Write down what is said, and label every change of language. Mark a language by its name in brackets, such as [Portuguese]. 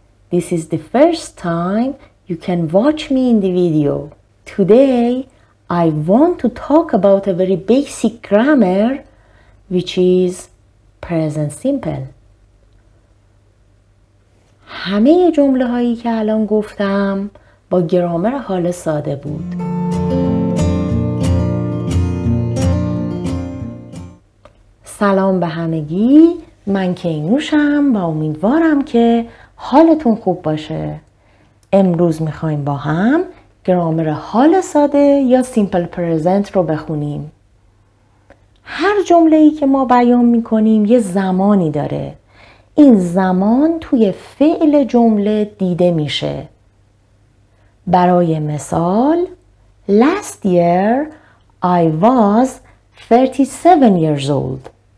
[English] This is the first time you can watch me in the video. Today, I want to talk about a very basic grammar, which is present simple. [Persian] همه جمله هایی که الان گفتم با گرامر حال ساده بود. سلام به همگی، من کینوشم و امیدوارم که حالتون خوب باشه. امروز میخوایم با هم گرامر حال ساده یا سیمپل پرزنت رو بخونیم. هر جمله‌ای که ما بیان میکنیم یه زمانی داره. این زمان توی فعل جمله دیده میشه. برای مثال [English] Last year I was 37 years old.